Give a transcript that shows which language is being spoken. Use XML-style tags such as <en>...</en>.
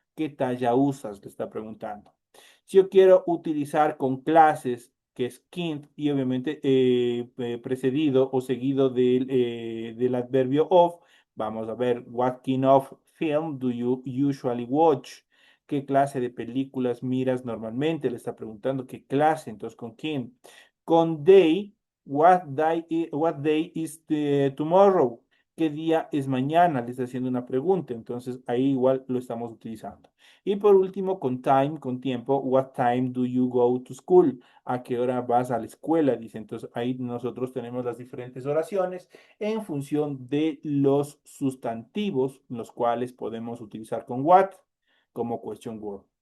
<es>¿Qué talla usas? Le está preguntando. Si yo quiero utilizar con clases, que es kind, y obviamente precedido o seguido del adverbio of, vamos a ver,</es> <en>what kind of film do you usually watch?</en> <es>¿Qué clase de películas miras normalmente? Le está preguntando qué clase, entonces con quién.</es> <en>Con day, what day is tomorrow?</en> <es>¿Qué día es mañana? Le está haciendo una pregunta, entonces ahí igual lo estamos utilizando. Y por último, con time, con tiempo,</es> <en>what time do you go to school?</en> <es>¿A qué hora vas a la escuela? Dice, entonces ahí nosotros tenemos las diferentes oraciones en función de los sustantivos, los cuales podemos utilizar con what como question word.</es>